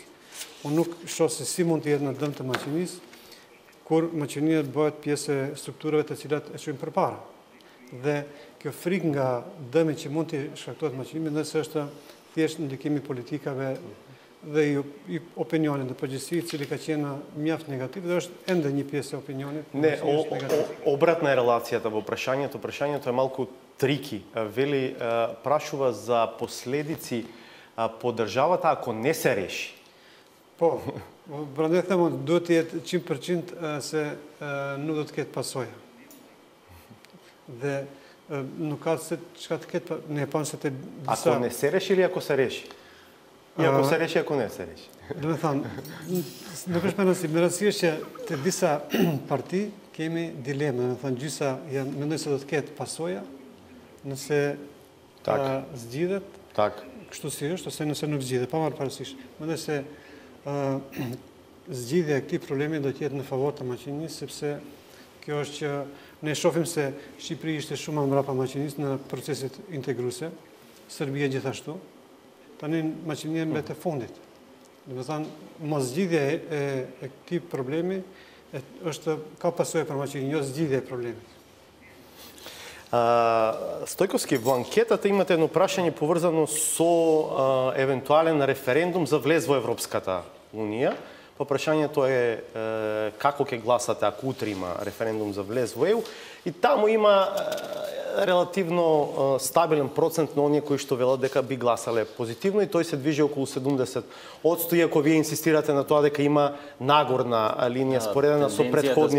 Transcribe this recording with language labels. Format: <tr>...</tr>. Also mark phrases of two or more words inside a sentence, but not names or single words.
<sq>Unë nuk shoh se si mund të jetë në dëm të Maqedonisë, kur Maqedonia bëhet pjesë e strukturave të cilat e çojnë përpara. Dhe kjo frikë nga dëmi që mund të shkaktohet Maqedonisë, mendoj se është thjesht ndikimi politikave dhe i opinionit në përgjithësi, i cili ka qenë mjaft negativ dhe është ende një pjesë e opinionit.</sq> <mk>Не, обратна е релацијата во прашањето. Прашањето е малку трики. Вели, прашува за последици по државата ако не се реши.</mk> <sq>Po, prandaj them, duhet të jetë 100% se nuk do të ketë pasoja. Dhe nuk ka se çka të ketë, ne e pam se të disa...</sq> <mk>Ако не се реши или ако се реши? И ако се реши, ако не се реши?</mk> <sq>Do të thonë, nuk është më rëndësishme. Më rëndësishme që të disa parti kemi dileme, do të thonë gjysa mendoj se do të ketë pasoja nëse zgjidhet.</sq> <mk>Так.</mk> <sq>Kështu si është ose nëse nuk zgjidhet, pa marrë parasysh. Mendoj se zgjidhja e këtij problemi do të jetë në favor të Maqedonisë, sepse kjo është që ne shohim se Shqipëria ishte shumë më mbrapa Maqedonisë në proceset integruese Србија gjithashtu. Tani Maqedonia mbet e fundit. Do të thënë, mosgjidhja e këtij problemi është ka pasojë për Maqedoninë, jo zgjidhja e problemit.</sq> <mk>Стојковски, во анкетата имате едно прашање поврзано со евентуален референдум за влез во Европската Унија. Па прашањето е како ќе гласате ако утре има референдум за влез во ЕУ, и таму има релативно стабилен процент на оние кои што велат дека би гласале позитивно, и тој се движи околу 70%, иако вие инсистирате на тоа дека има нагорна линија споредена со претходните.</mk>